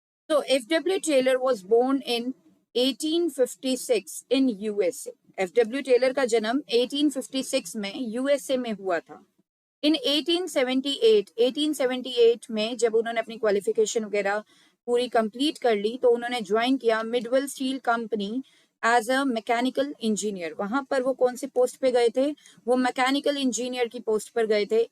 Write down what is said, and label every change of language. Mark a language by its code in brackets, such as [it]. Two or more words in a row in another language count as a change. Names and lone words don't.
[en] So F.W. Taylor was born in 1856 in USA. [hi] F.W. Taylor का जन्म 1856 में यूएसए में हुआ था. इन 1878 में जब उन्होंने अपनी क्वालिफिकेशन वगैरह पूरी कंप्लीट कर ली तो उन्होंने ज्वाइन किया मिडवेल स्टील कंपनी [en] as a mechanical engineer. [hi] वहां पर वो कौन सी पोस्ट पे गए थे? वो [en] mechanical engineer [hi] की पोस्ट पर गए थे.